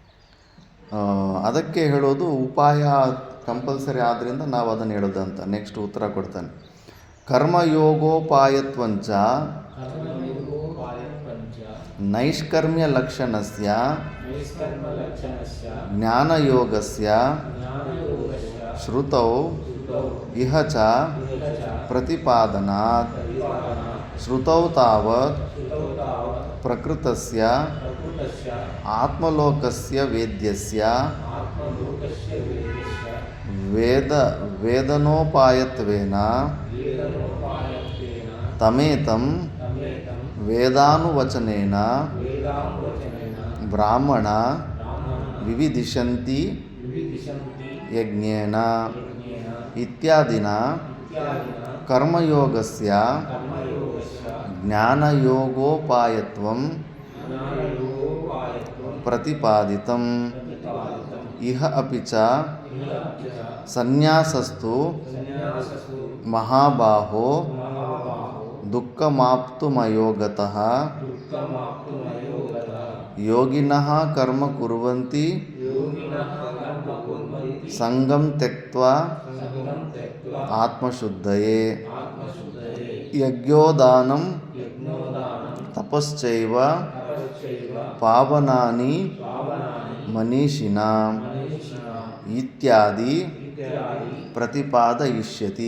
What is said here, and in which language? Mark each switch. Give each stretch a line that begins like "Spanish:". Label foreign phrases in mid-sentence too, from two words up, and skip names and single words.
Kannada: ಮತ್ತು ಅದಕ್ಕೆ ಹೇಳೋದು ಉಪಾಯ ಕಂಪಲ್ಸರಿ ಆದ್ದರಿಂದ ನಾವು ಅದನ್ನು ಹೇಳೋದಂತ. ನೆಕ್ಸ್ಟ್ ಉತ್ತರ ಕೊಡ್ತಾನೆ. ಕರ್ಮಯೋಗೋಪಾಯತ್ವಂಚ
Sanskrit: ಕರ್ಮಯೋಗೋಪಾಯತ್ವಂಚ नैष्कर्म्य लक्षणस्य ನೈಷ್ಕರ್ಮ್ಯಲಕ್ಷಣಸ್ಯ ಜ್ಞಾನಯೋಗಸ್ಯ ಜ್ಞಾನಯೋಗಸ್ಯ ಶ್ರುತೌ ಶ್ರುತೌ इह च इह च ಪ್ರತಿಪಾದನಾತ್ ಪ್ರತಿಪಾದನಾತ್ श्रुतौ तावत् श्रुतौ तावत् ಪ್ರಕೃತಸ್ಯ ಪ್ರಕೃತಸ್ಯ आत्मलोकस्य वेद्यस्य आत्मलोकस्य वेदस्य ವೇದನೋಪಾಯತ್ವೇನ ವೇದನೋಪಾಯತ್ವೇನ ತಮೇತಂ ತಮೇತಂ ವೇದಾನುವಚನೇನ ವೇದಾನುವಚನೇನ ಬ್ರಾಹ್ಮಣ ಬ್ರಾಹ್ಮಣ ವಿವಿದಿಶಂತಿ ವಿವಿದಿಶಂತಿ ಯಜ್ಞೇನ ಯಜ್ಞೇನ ಇತ್ಯಾದಿನ ಇತ್ಯಾದಿನ ಕರ್ಮಯೋಗಸ್ಯ ಕರ್ಮಯೋಗಸ್ಯ ಜ್ಞಾನಯೋಗೋಪಾಯತ್ವಂ ಜ್ಞಾನಯೋಗೋಪಾಯತ್ವಂ ಪ್ರತಿಪಾದಿತಂ. ಪ್ರತಿಪಾದಿತಂ. इह अपि च इह च ಸನ್ಯಾಸಸ್ತು ಸನ್ಯಾಸಸ್ತು ಮಹಾಬಾಹೋ ಮಹಾಬಾಹೋ ದುಃಖಮಾಪ್ತುಮಯೋಗತಃ ದುಃಖಮಾಪ್ತುಮಯೋಗತಃ योगिनः कर्म कुर्वन्ति योगिनः कर्म कुर्वन्ति सङ्गं त्यक्त्वा सङ्गं त्यक्त्वा ಆತ್ಮಶುದ್ಧಯೇ ಆತ್ಮಶುದ್ಧಯೇ ಯಜ್ಞೋದಾನಂ ಯಜ್ಞೋದಾನಂ ತಪಶ್ಚೈವ ತಪಶ್ಚೈವ ಪಾವನಾನಿ ಪಾವನಾನಿ ಮನೀಷಿಣಾಂ ಮನೀಷಿಣಾಂ ಇತ್ಯಾದಿ ಇತ್ಯಾದಿ ಪ್ರತಿಪಾದಯಿಷ್ಯತಿ.